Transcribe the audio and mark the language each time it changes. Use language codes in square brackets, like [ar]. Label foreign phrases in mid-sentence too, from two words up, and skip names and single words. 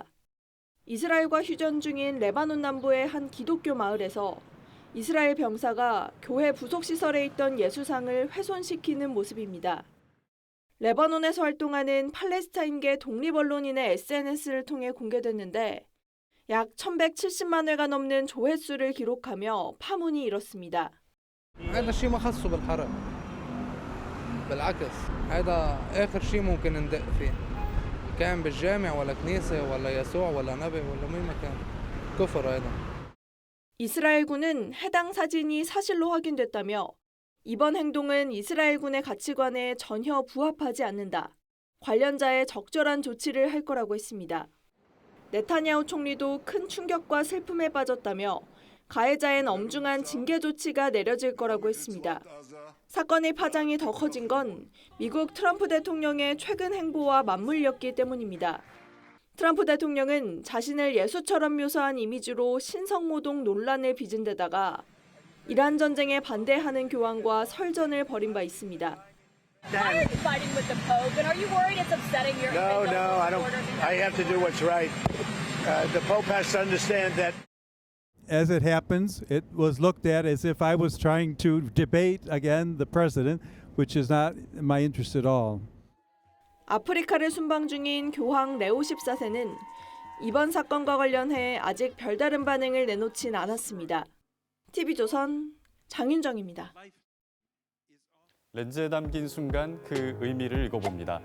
[ko] 이스라엘과 휴전 중인 레바논 남부의 한 기독교 마을에서 이스라엘 병사가 교회 부속시설에 있던 예수상을 훼손시키는 모습입니다. 레바논에서 활동하는 팔레스타인계 독립언론인의 SNS를 통해 공개됐는데 약 1170만 회가 넘는 조회수를 기록하며 파문이 일었습니다. [ar] هذا الشيء ما خصه بالحرب بالعكس هذا آخر شيء ممكن ندق فيه كان بالجامع ولا كنيسة ولا يسوع ولا نبي ولا مين ما كان كفر هذا [ko] 이스라엘군은 해당 사진이 사실로 확인됐다며 이번 행동은 이스라엘군의 가치관에 전혀 부합하지 않는다. 관련자의 적절한 조치를 할 거라고 했습니다. 네타냐후 총리도 큰 충격과 슬픔에 빠졌다며 가해자엔 엄중한 징계 조치가 내려질 거라고 했습니다. 사건의 파장이 더 커진 건 미국 트럼프 대통령의 최근 행보와 맞물렸기 때문입니다. 트럼프 대통령은 자신을 예수처럼 묘사한 이미지로 신성모독 논란을 빚은 데다가 이란 전쟁에 반대하는 교황과 설전을 벌인 바 있습니다. [en] Why are you fighting with the Pope? And are you worried it's upsetting your No, I don't. I have to do what's right. The Pope has to understand that. As it happens, it was looked at as if I was trying to debate again the president, which is not my interest at all. [ko] 아프리카를 순방 중인 교황 레오 14세는 이번 사건과 관련해 아직 별다른 반응을 내놓진 않았습니다. TV조선 장윤정입니다. 렌즈에 담긴 순간 그 의미를 읽어봅니다.